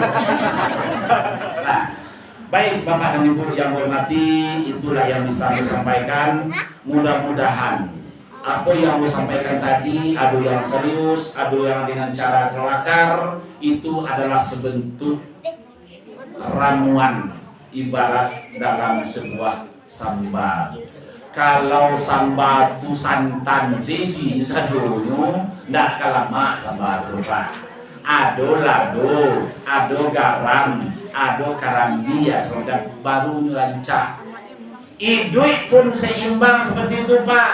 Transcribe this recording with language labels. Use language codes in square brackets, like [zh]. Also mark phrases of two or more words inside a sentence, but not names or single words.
[id] Nah, baik Bapak dan Ibu yang hormati, itulah yang bisa saya sampaikan. Mudah-mudahan apa yang saya sampaikan tadi, ada yang serius, ada yang dengan cara kelakar, itu adalah sebentuk ramuan ibarat dalam sebuah sambal. [min] Kalau sambal itu santan sisi sadono, ndak kalama sambal berubah. Ado lado, ado garam, ado karambi, seperti baru rancak. [id] Hidup pun seimbang seperti itu Pak.